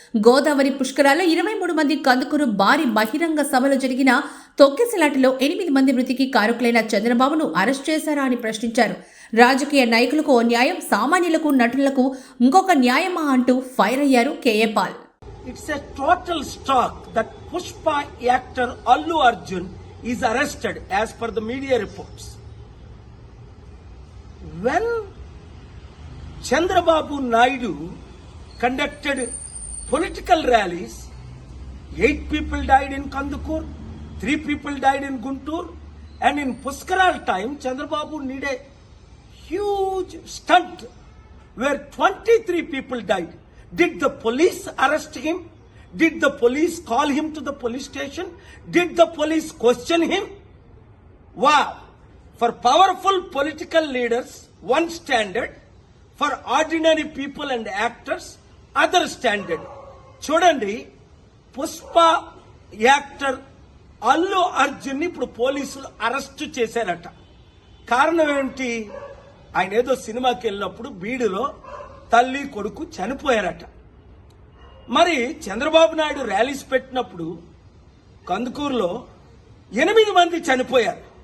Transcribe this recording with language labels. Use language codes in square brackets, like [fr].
[te] గోదావరి పుష్కరాల్లో 23 మంది కందుకూరు భారీ బహిరంగ సభలో జరిగిన తొక్కిసలాటలో 8 మంది మృతికి కారకులైన చంద్రబాబును అరెస్ట్ చేశారా అని ప్రశ్నించారు. రాజకీయ నాయకులకు ఓ న్యాయం, సామాన్యులకు నటులకు ఇంకొక న్యాయమా అంటూ ఫైర్ అయ్యారు KA Paul. [en] It's a total shock that Pushpa actor Allu Arjun is arrested as per the media reports. When Chandrababu Naidu conducted political rallies, 8 people died in Kandukur, 3 people died in Guntur, and in Puskaral time, Chandrababu did a huge stunt where 23 people died. Did the police arrest him? Did the police call him to the police station? Did the police question him? Wow! For powerful political leaders, one standard. For ordinary people and actors, other standard. [te] చూడండి, Pushpa actor Allu Arjun ఇప్పుడు పోలీసులు arrest చేశారట. కారణం ఏంటి? ఆయన ఏదో సినిమాకి వెళ్ళినప్పుడు బీడులో తల్లి కొడుకు చనిపోయారట. మరి చంద్రబాబు నాయుడు ర్యాలీస్ పెట్టినప్పుడు కందుకూరులో 8 మంది చనిపోయారు.